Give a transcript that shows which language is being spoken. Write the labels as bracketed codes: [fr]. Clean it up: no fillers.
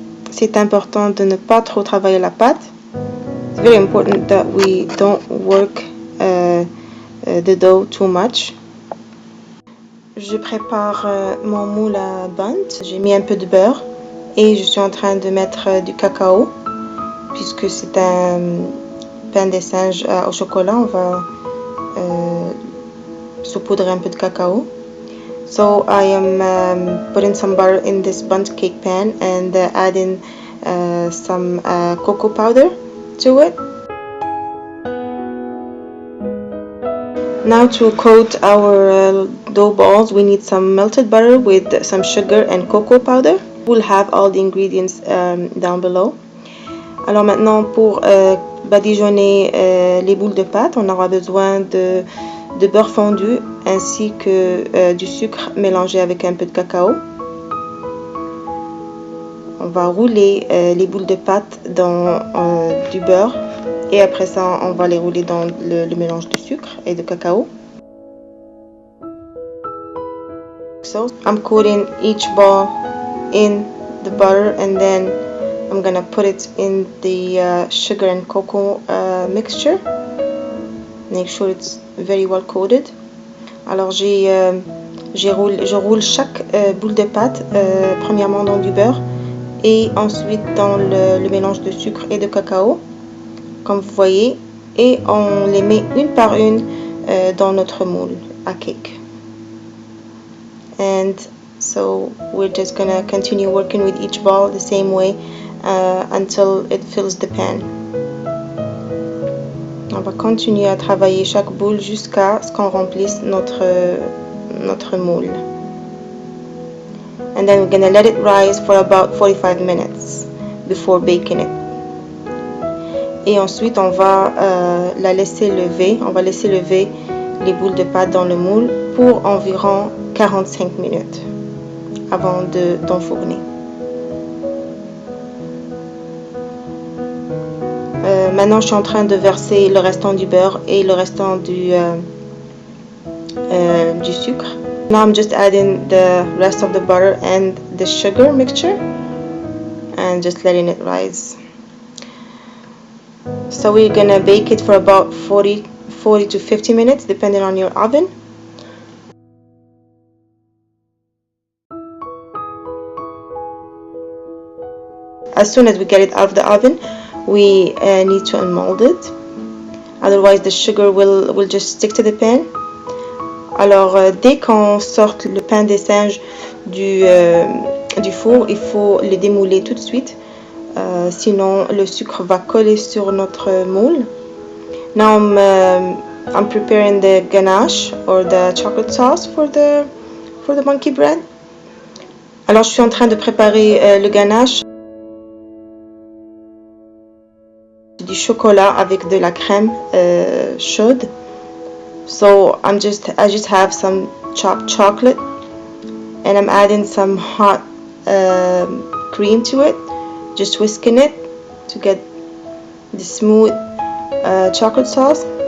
[fr] C'est important de ne pas trop travailler la pâte. [en] It's very important that we don't work the dough too much. [fr] Je prépare mon moule à bundt. J'ai mis un peu de beurre et je suis en train de mettre du cacao puisque c'est un pain des singes au chocolat. On va saupoudrer un peu de cacao. [en] So I am putting some butter in this bundt cake pan and adding some cocoa powder to it. Now to coat our dough balls, we need some melted butter with some sugar and cocoa powder. We'll have all the ingredients down below. [fr] Alors maintenant pour badigeonner les boules de pâte, on aura besoin de beurre fondu ainsi que du sucre mélangé avec un peu de cacao. On va rouler les boules de pâte dans du beurre et après ça on va les rouler dans le mélange de sucre et de cacao. [en] So I'm coating each ball in the butter and then I'm gonna put it in the sugar and cocoa mixture. Make sure it's very well coated. [fr] Alors je roule chaque boule de pâte premièrement dans du beurre et ensuite dans le mélange de sucre et de cacao comme vous voyez et on les met une par une dans notre moule à cake. [en] And so we're just gonna continue working with each ball the same way until it fills the pan. [fr] On va continuer à travailler chaque boule jusqu'à ce qu'on remplisse notre moule. [en] And then we're gonna let it rise for about 45 minutes before baking it. [fr] Et ensuite on va la laisser lever. On va laisser lever les boules de pâte dans le moule pour environ 45 minutes avant d'enfourner. Maintenant, je suis en train de verser le restant du beurre et le restant du sucre. [en] Now I'm just adding the rest of the butter and the sugar mixture and just letting it rise. So we're gonna bake it for about 40 to 50 minutes depending on your oven. as soon as we get it out of the oven, we need to unmold it. Otherwise, the sugar will just stick to the pan. [fr] Alors, dès qu'on sort le pain des singes du four, il faut le démouler tout de suite. Sinon, le sucre va coller sur notre moule. [en] Now I'm preparing the ganache or the chocolate sauce for the monkey bread. [fr] Alors, je suis en train de préparer le ganache. Du chocolat avec de la crème chaude. [en] So I just have some chopped chocolate and I'm adding some hot cream to it, just whisking it to get the smooth chocolate sauce.